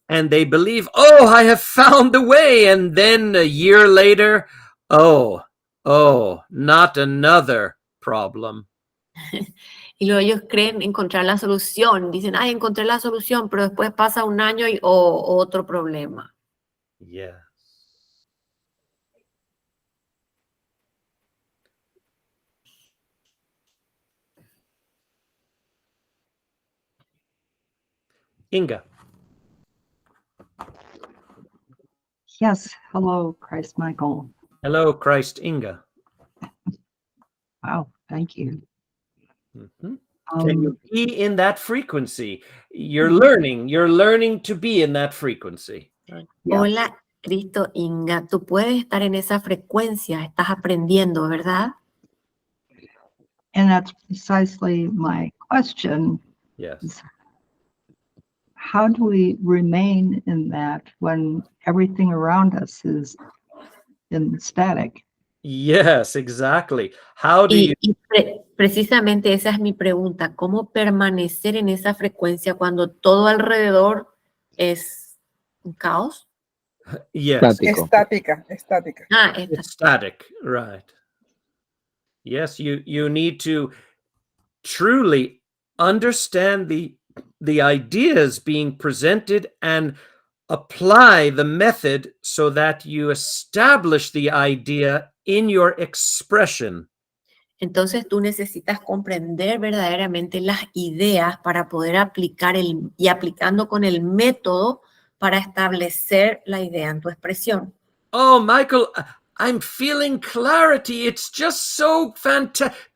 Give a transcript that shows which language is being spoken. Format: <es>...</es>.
<en>And they believe, I have found the way. And then a year later, Oh, not another problem.</en> <es>Y luego ellos creen encontrar la solución. Dicen, ay, encontré la solución, pero después pasa un año o otro problema.</es> <en>Yes. Inga. Yes, hello, Christ Michael. Hello, Christ Inga. Wow, thank you. Mhm. Can you be in that frequency? You're Mhm. learning to be in that frequency. Right? Yes,</en> <es>Hola, Cristo Inga, tú puedes estar en esa frecuencia, estás aprendiendo, ¿verdad?</es> <en>and that's precisely my question. Yes. How do we remain in that when everything around us is in static? Yes, exactly. How do you</en> <es>Precisamente esa es mi pregunta, ¿cómo permanecer en esa frecuencia cuando todo alrededor es un caos?</es> <en>Yes.</en> <es>Estático. Estática. Ah, esta.</es> <en>It's static, right. Yes, you need to truly understand the ideas being presented and apply the method so that you establish the idea in your expression.</en> <es>Entonces tú necesitas comprender verdaderamente las ideas para poder aplicar y aplicando con el método para establecer la idea en tu expresión.</es> <en>Oh, Michael, I'm feeling clarity. It's just so fantastic.</en>